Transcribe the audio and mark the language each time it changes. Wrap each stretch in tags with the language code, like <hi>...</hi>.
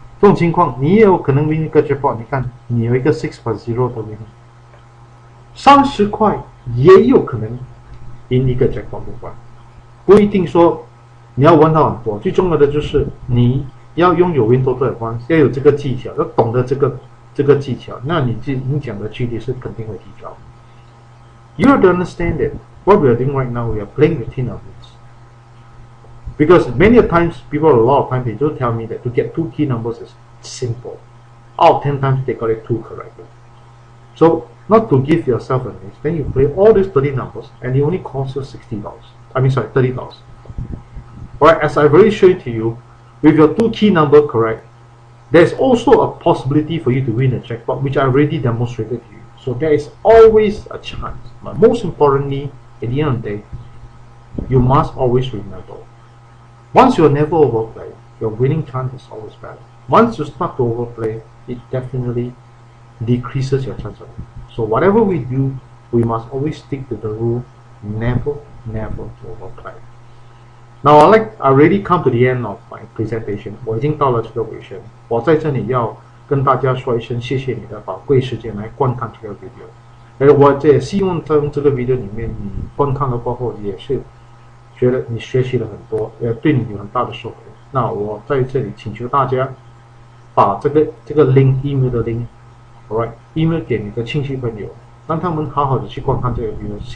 <zh>这种情况你也有可能 win 一个 jackpot， 你看你有一个6 plus 0的 win， 30块也有可能赢一个 jackpot 不管，不一定说你要玩到很多，最重要的就是你要拥有 Wintoto 的关系，要有这个技巧，要懂得这个技巧，那你讲的几率是肯定会提高。</zh> <en>You have to understand that what we are doing right now, we are playing with tin numbers. Because many times, people a lot of times they do tell me that to get 2 key numbers is simple. Out of 10 times they got it 2 correctly. So not to give yourself a miss, then you play all these 30 numbers and it only costs you $60. $30. Alright, as I've already shown to you, with your 2 key number correct, there's also a possibility for you to win a jackpot, which I already demonstrated to you. So there is always a chance. But most importantly, at the end of the day, you must always remember, once you never overplay, your winning chance is always better. Once you start to overplay, it definitely decreases your chance of winning. So whatever we do, we must always stick to the rule, never to overplay. Now I already come to the end of my presentation.</en> <zh>我已经到了这个尾声，我在这里要跟大家说一声谢谢你的宝贵时间来观看这个 video。我也希望在这个 video 里面，你观看了过后也是觉得你学习了很多，也对你有很大的收获。那我在这里请求大家把这个 link email 的 link，alright， email 给你的亲戚朋友，让他们好好的去观看这个 video。</zh>